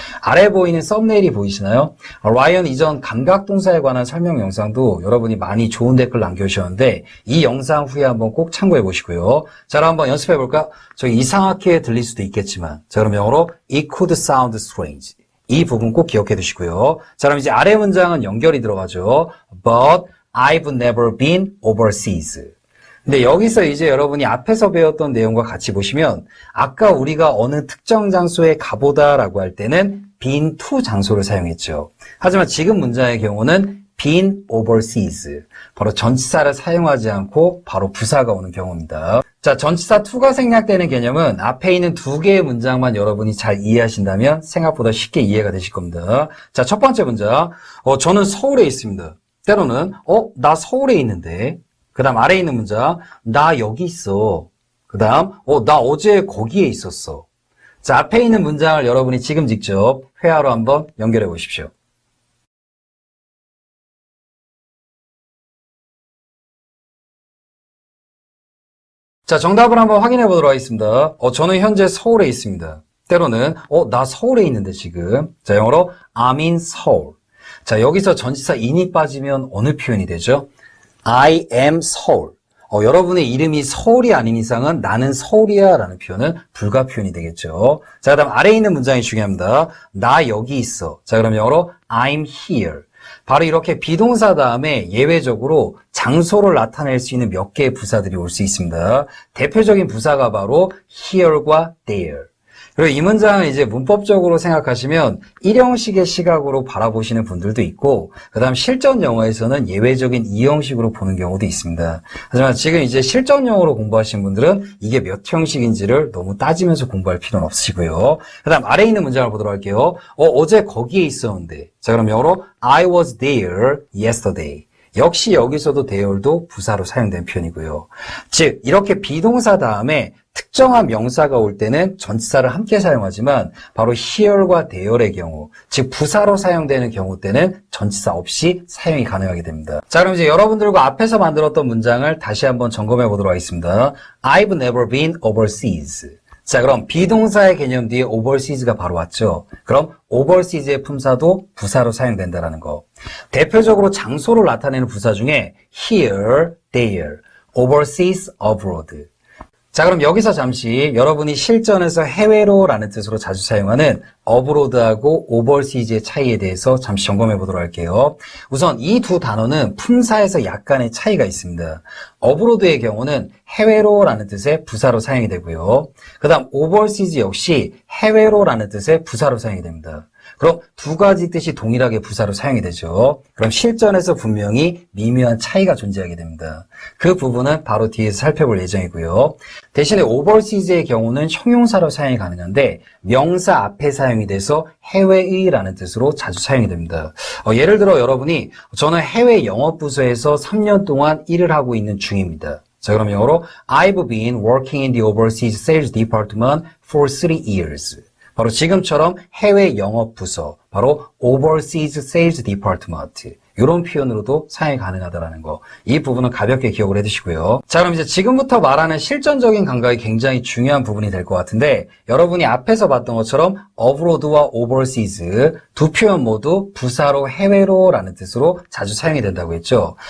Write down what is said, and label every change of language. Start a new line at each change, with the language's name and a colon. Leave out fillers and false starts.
Korean: 아래 보이는 썸네일이 보이시나요? 라이언 이전 감각동사에 관한 설명 영상도 여러분이 많이 좋은 댓글 남겨주셨는데 이 영상 후에 한번 꼭 참고해 보시고요. 자, 그럼 한번 연습해 볼까? 저기 이상하게 들릴 수도 있겠지만 자, 그럼 영어로
English: It could sound strange.
Korean: 이 부분 꼭 기억해 두시고요. 자, 그럼 이제 아래 문장은 연결이 들어가죠.
English: But I've never been overseas.
Korean: 근데 여기서 이제 여러분이 앞에서 배웠던 내용과 같이 보시면 아까 우리가 어느 특정 장소에 가보다라고 할 때는 been to 장소를 사용했죠. 하지만 지금 문장의 경우는
English: been overseas.
Korean: 바로 전치사를 사용하지 않고 바로 부사가 오는 경우입니다. 자, 전치사 to가 생략되는 개념은 앞에 있는 두 개의 문장만 여러분이 잘 이해하신다면 생각보다 쉽게 이해가 되실 겁니다. 자, 첫 번째 문장. 저는 서울에 있습니다. 때로는 나 서울에 있는데. 그 다음 아래에 있는 문장, 나 여기 있어. 그 다음, 나 어제 거기에 있었어. 자, 앞에 있는 문장을 여러분이 지금 직접 회화로 한번 연결해 보십시오. 자, 정답을 한번 확인해 보도록 하겠습니다. 저는 현재 서울에 있습니다. 때로는 나 서울에 있는데 지금. 자, 영어로
English: I'm in Seoul.
Korean: 자, 여기서 전치사 in이 빠지면 어느 표현이 되죠?
English: I am Seoul.
Korean: 여러분의 이름이 서울이 아닌 이상은 나는 서울이야 라는 표현은 불가 표현이 되겠죠. 자, 그 다음 아래에 있는 문장이 중요합니다. 나 여기 있어. 자, 그럼 영어로
English: I'm here.
Korean: 바로 이렇게 비동사 다음에 예외적으로 장소를 나타낼 수 있는 몇 개의 부사들이 올 수 있습니다. 대표적인 부사가 바로 here과 there. 그리고 이 문장은 이제 문법적으로 생각하시면 일형식의 시각으로 바라보시는 분들도 있고, 그 다음 실전 영어에서는 예외적인 이형식으로 보는 경우도 있습니다. 하지만 지금 이제 실전 영어로 공부하시는 분들은 이게 몇 형식인지를 너무 따지면서 공부할 필요는 없으시고요. 그 다음 아래에 있는 문장을 보도록 할게요. 어제 거기에 있었는데. 자, 그럼 영어로
English: I was there yesterday.
Korean: 역시 여기서도 there도 부사로 사용된 표현이고요. 즉, 이렇게 비동사 다음에 특정한 명사가 올 때는 전치사를 함께 사용하지만 바로 here과 there의 경우, 즉 부사로 사용되는 경우 때는 전치사 없이 사용이 가능하게 됩니다. 자, 그럼 이제 여러분들과 앞에서 만들었던 문장을 다시 한번 점검해 보도록 하겠습니다.
English: I've never been overseas.
Korean: 자, 그럼 비동사의 개념 뒤에 overseas가 바로 왔죠. 그럼 overseas의 품사도 부사로 사용된다는 거. 대표적으로 장소를 나타내는 부사 중에 here, there, overseas, abroad. 자, 그럼 여기서 잠시 여러분이 실전에서 해외로 라는 뜻으로 자주 사용하는 abroad하고 overseas의 차이에 대해서 잠시 점검해 보도록 할게요. 우선 이 두 단어는 품사에서 약간의 차이가 있습니다. abroad의 경우는 해외로 라는 뜻의 부사로 사용이 되고요. 그 다음 overseas 역시 해외로 라는 뜻의 부사로 사용이 됩니다. 그럼 두 가지 뜻이 동일하게 부사로 사용이 되죠. 그럼 실전에서 분명히 미묘한 차이가 존재하게 됩니다. 그 부분은 바로 뒤에서 살펴볼 예정이고요. 대신에 overseas의 경우는 형용사로 사용이 가능한데 명사 앞에 사용이 돼서 해외의라는 뜻으로 자주 사용이 됩니다. 예를 들어 여러분이 저는 해외 영업부서에서 3년 동안 일을 하고 있는 중입니다. 자, 그럼 영어로
English: I've been working in the overseas sales department for 3 years.
Korean: 바로 지금처럼 해외 영업 부서, 바로 Overseas Sales Department. 이런 표현으로도 사용이 가능하다는 거. 이 부분은 가볍게 기억을 해두시고요. 자, 그럼 이제 지금부터 말하는 실전적인 감각이 굉장히 중요한 부분이 될 것 같은데 여러분이 앞에서 봤던 것처럼 abroad와 overseas 두 표현 모두 부사로 해외로 라는 뜻으로 자주 사용이 된다고 했죠.